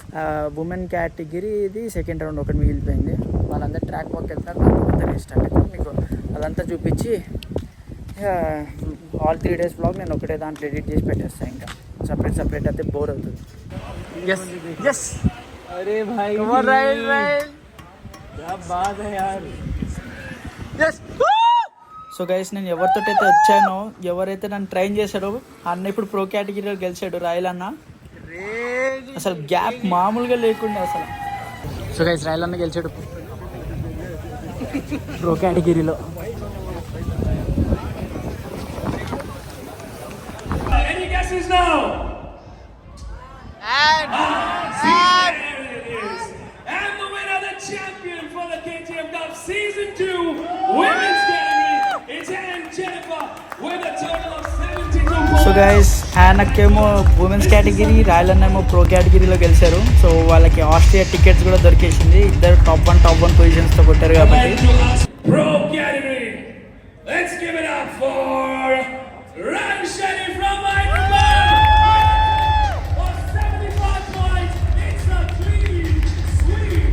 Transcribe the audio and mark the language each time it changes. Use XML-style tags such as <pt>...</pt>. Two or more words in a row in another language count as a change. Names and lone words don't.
<en>women category</en> <te>ఇది సెకండ్ రౌండ్ ఒకటి మిగిలిపోయింది. వాళ్ళందరూ</te> <en>track walk</en> <te>వెళ్తారు, దాంట్లో రేస్ స్టార్ట్ అవుతుంది. మీకు అదంతా చూపించి</te> <en>all 3 days blog</en> <te>నేను ఒకటే దాంట్లో ఎడిట్ చేసి పెట్టేస్తాను. ఇంకా సపరేట్ అయితే బోర్ అవుతుంది. ఎస్</te> <hi>अरे भाई क्या बात है यार.</hi> <en>so guys</en> <te>నేను ఎవరితోటైతే వచ్చానో ఎవరైతే నన్ను ట్రైన్ చేశాడో అన్న ఇప్పుడు ప్రో కేటగిరీలో గెలిచాడు రాయల్ అన్న. అసలు గ్యాప్ మామూలుగా లేకుండా అసలు.</te> <en>so guys</en> <te>రాయల్ అన్న గెలిచాడు ప్రో కేటగిరీలో.</te> <en>Any guesses now? And there it is. And the winner, the champion for the KTM Cup Season 2 Women's Category is Angelica with a total of 72 points. so guys</en> <te>ఆయనకేమో</te> <en>womens category,</en> <te>రాయల్ అన్న ఏమో ప్రో కేటగిరీలో గెలిచారు. సో వాళ్ళకి ఆస్ట్రియా టికెట్స్ కూడా దొరికేసింది. ఇద్దరు టాప్ 1 పొజిషన్స్తో కొట్టారు కాబట్టి.</te> <en>Pro Category. Let's give it up for Ram Shetty from Hyderabad. For 75 points, it's a clean sweep.</en>